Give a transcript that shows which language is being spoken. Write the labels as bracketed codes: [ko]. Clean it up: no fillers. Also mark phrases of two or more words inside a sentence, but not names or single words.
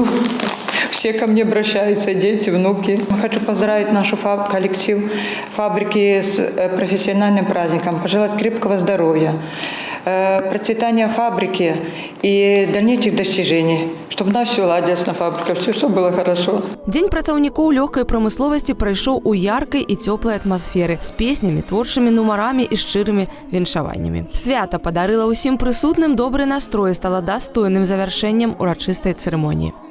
[ru] Все ко мне обращаются, дети, внуки. Хочу поздравить нашу коллектив фабрики с профессиональным праздником, пожелать крепкого здоровья, процветания фабрики и дальнейших достижений, чтобы на все ладилось на фабриках, все, чтобы было хорошо. [be] Дзень працаўнікоў лёгкай прамысловасці прайшоў у яркай і цёплай атмасферы з песнямі, творчымі нумарамі і шчырымі віншаваннямі. Свята падарыла ўсім прысутным добры настрой, стала дастойным завяршэннем урачыстай цырымоніі.